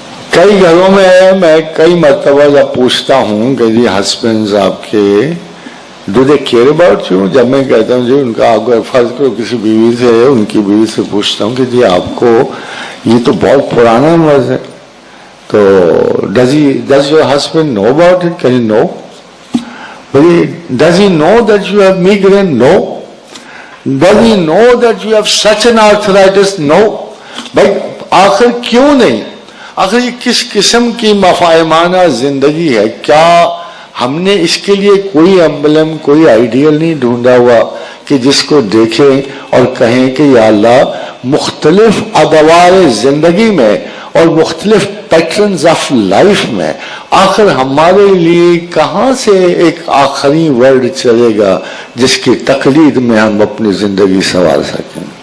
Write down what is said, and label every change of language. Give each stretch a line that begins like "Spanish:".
Urdu: کئی گھروں میں کئی مرتبہ جب پوچھتا ہوں کہ جی ہسبینڈز آپ کے
English: do they care about you,
Urdu: جب میں کہتا ہوں جی ان کا آپ کو فرض کرو کسی بیوی سے، ان کی بیوی سے پوچھتا ہوں کہ جی آپ کو یہ تو بہت پرانا مرض ہے، تو
English: does your husband know about it? Can you know? Does he know that you have migraine? No. Does he know that you have such an arthritis? No.
Urdu: بھائی آخر کیوں نہیں؟ آخر یہ کس قسم کی مفاہمانہ زندگی ہے؟ کیا ہم نے اس کے لیے کوئی ایمبلم، کوئی آئیڈیل نہیں ڈھونڈا ہوا کہ جس کو دیکھیں اور کہیں کہ یا اللہ مختلف ادوار زندگی میں اور مختلف
English: patterns of life
Urdu: میں آخر ہمارے لیے کہاں سے ایک آخری ورڈ چلے گا جس کی تقلید میں ہم اپنی زندگی سنوار سکیں؟